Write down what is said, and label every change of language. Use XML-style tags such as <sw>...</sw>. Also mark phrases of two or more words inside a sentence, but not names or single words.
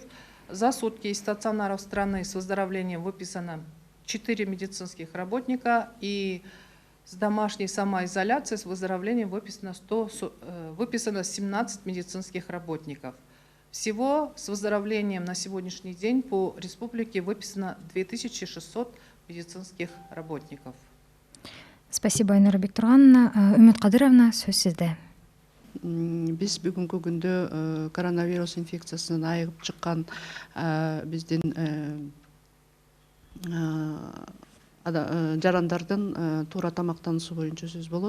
<ru>За сутки из стационаров страны с выздоровлением выписано 4 медицинских работника, и с домашней самоизоляцией с выздоровлением выписано 17 медицинских работников. Всего с выздоровлением на сегодняшний день по республике выписано 2600 медицинских работников. Спасибо, Айнура Бектургановна.</ru> <ky>Үмүт Кадыровна, сөз сизде. Биз бүгүнкү күндө коронавирус инфекциясынан айыгып чыккан биздин жарандардын туура тамактануусу боюнча сөз болот.</ky>